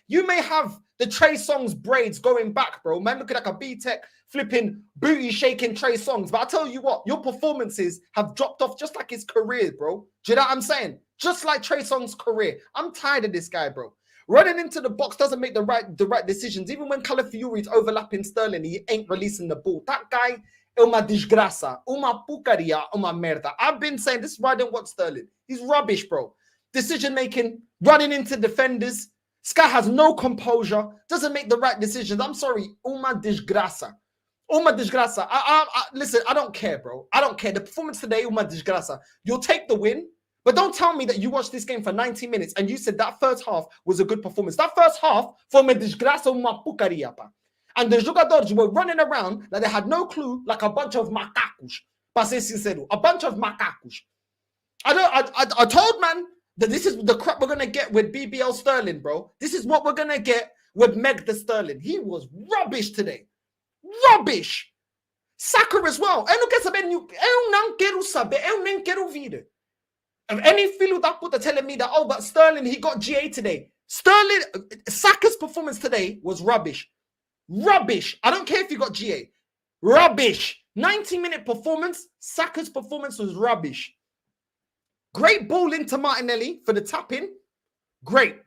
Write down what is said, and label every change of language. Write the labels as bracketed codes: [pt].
[en] You may have the Trey Songz braids going back, bro. Man, looking like a B-Tech flipping booty shaking Trey Songz. But I tell you what, your performances have dropped off just like his career, bro. Do you know what I'm saying? Just like Trey Songz's career. I'm tired of this guy, bro. Running into the box doesn't make the right decisions. Even when Calafiori is overlapping Sterling, he ain't releasing the ball. That guy, [pt] uma desgraça, uma porcaria, uma merda. [en] I've been saying this is why I don't watch Sterling. He's rubbish, bro. Decision making, running into defenders. This guy has no composure, doesn't make the right decisions. I'm sorry, [pt] uma desgraça. Uma desgraça. [en] Listen, I don't care, bro. I don't care. The performance today, [pt] uma desgraça. [en] You'll take the win, but don't tell me that you watched this game for 90 minutes and you said that first half was a good performance. That first half, [pt] foi uma desgraça, uma porcaria, pá. [en] And the jogadores were running around like they had no clue, like a bunch of macacos. [pt] Para ser sincero, [en] a bunch of macacos. I told man that this is the crap we're going to get with BBL Sterling, bro. This is what we're going to get with Meg the Sterling. He was rubbish today. Rubbish. Saka as well. [pt] Eu não quero saber, eu não quero saber, eu nem quero ouvir. [en] Any [pt] filho da puta [en] telling me that, oh, but Sterling, he got GA today. Saka's performance today was rubbish. Rubbish. I don't care if you got GA. Rubbish. 90-minute performance. Saka's performance was rubbish. Great ball into Martinelli for the tap-in. Great.